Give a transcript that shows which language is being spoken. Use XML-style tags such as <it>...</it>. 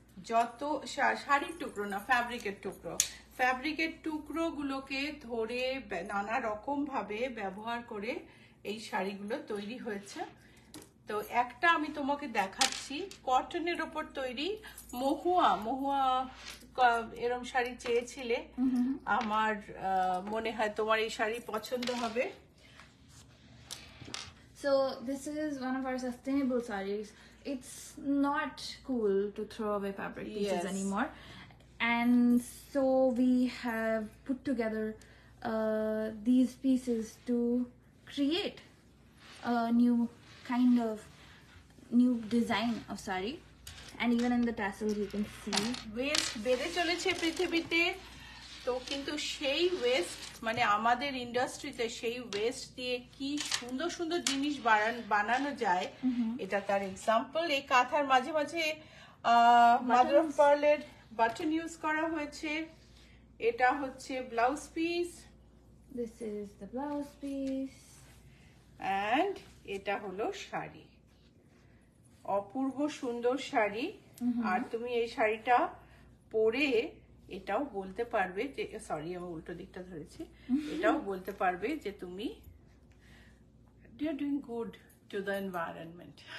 <bn>যত শাড়ির টুকরো না, ফ্যাব্রিকের টুকরো, ফ্যাব্রিকের টুকরো গুলোকে ধরে নানা রকম ভাবে ব্যবহার করে এই শাড়িগুলো তৈরি হয়েছে। তো একটা আমি তোমাকে দেখাচ্ছি, কটনের ওপর তৈরি মহুয়া। মহুয়া এরম শাড়ি চেয়েছিলে, আমার মনে হয় তোমার এই শাড়ি পছন্দ হবে।</bn> <en>So this is one of our sustainable sarees. It's not cool to throw away fabric pieces Yes. anymore. and so we have put together these pieces to create a new kind of new design of sari, and even in the tassels you can see</en> <bn>West বেড়ে চলেছে পৃথিবীতে, তো কিন্তু সেই West মানে আমাদের ইন্ডাস্ট্রিতে সেই ওয়েস্ট দিয়ে কি সুন্দর সুন্দর জিনিস বানানো যায়, এটা তার এক্সাম্পল। এই কাঁথার মাঝে মাঝে মাদার অফ পার্লের বাটন ইউজ করা হয়েছে। এটা হচ্ছে blouse piece,</bn> <en>this is the blouse piece,</en> <bn>and এটা হলো শাড়ি, অপূর্ব সুন্দর শাড়ি। আর তুমি এই শাড়িটা পরে এটাও বলতে পারবে যে, সরি আমি উল্টো দিকটা ধরেছি, এটাও বলতে পারবে যে তুমি</bn> <en>you are doing good to the environment.</en>